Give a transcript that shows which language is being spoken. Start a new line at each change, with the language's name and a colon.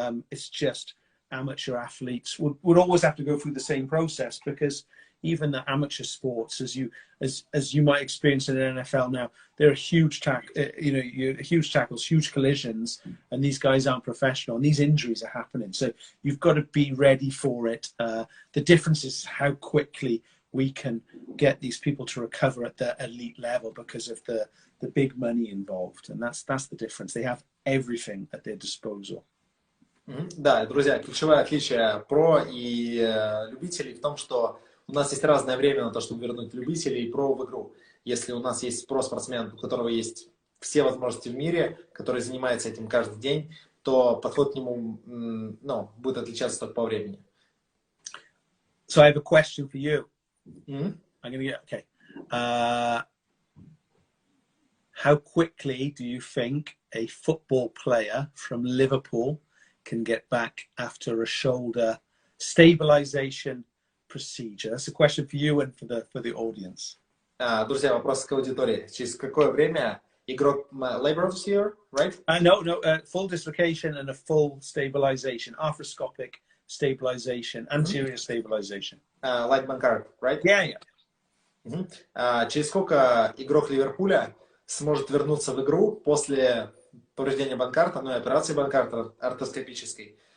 English: It's just amateur athletes would always have to go through the same process, because even the amateur sports, as you might experience in the NFL now, there are huge huge tackles, huge collisions, and these guys aren't professional, and these injuries are happening. So you've got to be ready for it. The difference is how quickly we can get these people to recover at the elite level because of the big money involved. And that's the difference. They have everything at their disposal.
Russian: Да, друзья, ключевое отличие про и любителей в том, что у нас есть разное время на то, чтобы вернуть любителей про в игру. Если у нас есть про-спортсмен, у которого есть все возможности в мире, который занимается этим каждый день, то подход к нему будет отличаться только по времени.
English: So I have a question for you. Mm-hmm. I'm going to get, okay. How quickly do you think a football player from Liverpool can get back after a shoulder stabilization procedure? That's a question for you and for the audience.
Russian: Друзья, вопрос к аудитории. Через какое время игрок
English: labor procedure, right? No, full dislocation and a full stabilization, arthroscopic stabilization, anterior stabilization. Like Bankart, right? Yeah.
Russian: Через сколько игрок Ливерпуля сможет вернуться в игру после повреждения Банкарта, и операции Банкарта ортоскопической?